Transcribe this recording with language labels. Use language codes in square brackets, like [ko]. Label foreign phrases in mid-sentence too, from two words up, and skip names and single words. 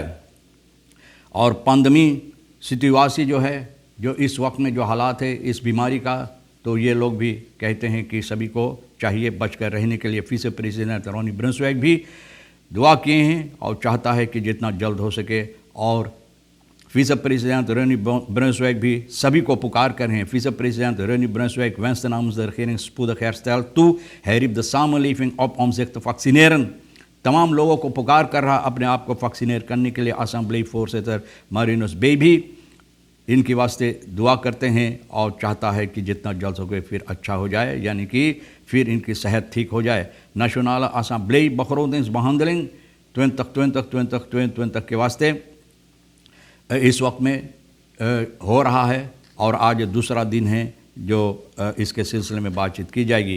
[hns] और पंदमी सिटीवासी जो है, जो इस वक्त में जो हालात है इस बीमारी का, तो ये लोग भी कहते हैं कि सभी को चाहिए बचकर रहने के लिए। विस प्रेसिडेंट रोनी ब्रुंसवेग भी दुआ किए हैं और चाहता है कि जितना जल्द हो सके, और विस प्रेसिडेंट रोनी ब्रुंसवेग भी सभी को पुकार कर हैं। [nl] विस प्रेसिडेंट रोनी ब्रुंसवेग wenst de namens de regering spoedig herstel toe. Hij riep de samenleving op om zich te vaccineren. [hns] तमाम लोगों को पुकार कर रहा अपने आप को वैक्सीनेट करने के लिए। असम्बली फोर्सेटर मारिनस बे भी इनके वास्ते दुआ करते हैं और चाहता है कि जितना जल्द हो गए फिर अच्छा हो जाए, यानी कि फिर इनकी सेहत ठीक हो जाए। नेशनल असम्बली begrotingsbehandeling 2020 के वास्ते इस वक्त में हो रहा है, और आज दूसरा दिन है जो इसके सिलसिले में बातचीत की जाएगी।